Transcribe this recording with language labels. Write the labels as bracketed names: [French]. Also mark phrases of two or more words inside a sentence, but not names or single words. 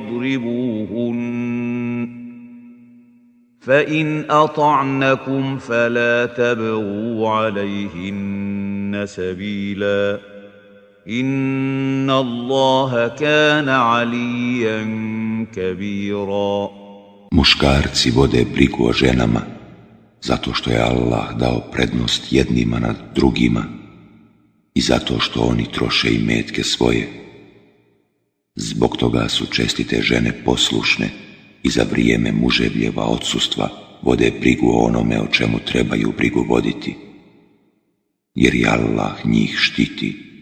[Arabic] واضربوهن فإن أطعنكم فلا تبغوا عليهن سبيلا إن الله كان عليا كبيرا. [Bosnian] Muškarci vode brigu o ženama zato što je Allah dao prednost jednima nad drugima i zato što oni troše imetke svoje. Zbog toga su čestite žene poslušne i za vrijeme muževljeva odsustva vode brigu o onome o čemu trebaju brigu voditi, jer je Allah njih štiti.